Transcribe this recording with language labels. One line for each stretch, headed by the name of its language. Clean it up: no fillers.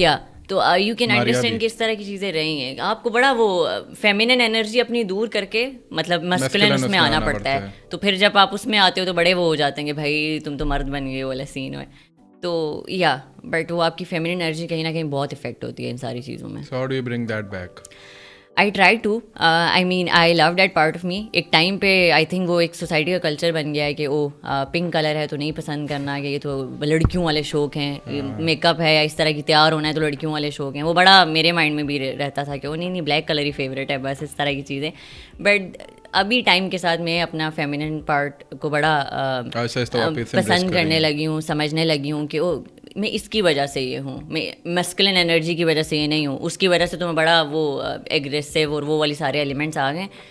Urdu: یا تو
English: you can understand
Urdu: کہ اس طرح کی چیزیں رہی ہیں. آپ کو بڑا وہ فیمینن انرجی اپنی دور کر کے مطلب مسکولن اس میں آنا پڑتا ہے. تو پھر جب آپ اس میں آتے ہو تو بڑے وہ ہو جاتے ہیں کہ بھائی تم تو مرد بن گئے والا سین ہے. تو یا بٹ وہ آپ کی فیمینن انرجی کہیں نہ کہیں بہت افیکٹ ہوتی ہے ان ساری چیزوں میں.
English: So how do you bring that back? I try to. I mean, I love that part of me.
Urdu: ایک ٹائم پہ
English: I think
Urdu: وہ ایک سوسائٹی کا کلچر بن گیا ہے کہ او پنک کلر ہے تو نہیں پسند کرنا, کہ یہ تو لڑکیوں والے شوق ہیں, میک اپ ہے یا اس طرح کی تیار ہونا ہے تو لڑکیوں والے شوق ہیں. وہ بڑا میرے مائنڈ میں بھی رہتا تھا کہ وہ نہیں بلیک کلر ہی فیوریٹ ہے, بس اس طرح کی چیزیں. بٹ ابھی ٹائم کے ساتھ میں اپنا فیمینن پارٹ کو بڑا پسند کرنے لگی ہوں, سمجھنے لگی ہوں کہ او میں اس کی وجہ سے یہ ہوں, میں مسکولن انرجی کی وجہ سے یہ نہیں ہوں, اس کی وجہ سے تو میں بڑا وہ ایگریسو اور وہ والی سارے ایلیمنٹس آ گئے.